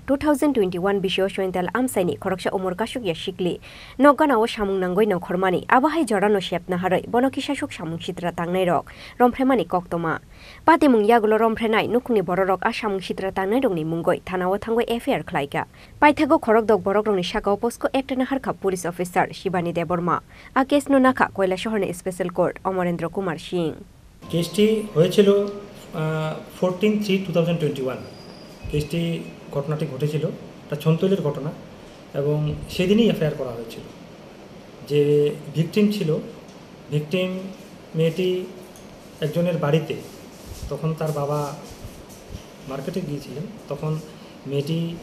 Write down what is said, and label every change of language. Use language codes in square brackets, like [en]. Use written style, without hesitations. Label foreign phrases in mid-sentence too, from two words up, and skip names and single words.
[trp] 2021 Bisho Shwental Amsaini Khorang Omar Kasukya Shikli Nogana Shamung Nangoi no Khormani Abahai Jorano Shepna Harai Bonokisha Shuk Shamung Chitra Tangnai Rompheremani Koktoma Pati Mung Yagulo Rompherenai Nukuni Borok Ashamung Chitra Tangnai Dongni Mungoi Tanawa Tangoi FR Klaika Paithago Khorok Dog Borok Shaka Posko Actana Harka [en] Police Officer [trp] Shibani Deborma A case no Naka Koila Shohorne Special Court Omar Kumar Singh [bn] কেসটি হয়েছিল 14/3/2021 কেসটি ঘটনাটি ঘটেছিল এটা ছন্তলের ঘটনা এবং সেদিনই এফআইআর করা হয়েছিল যে ভিকটিম ছিল ভিকটিম মেয়েটি একজনের বাড়িতে তখন তার বাবা মার্কেটে গিয়েছিলেন তখন মেয়েটি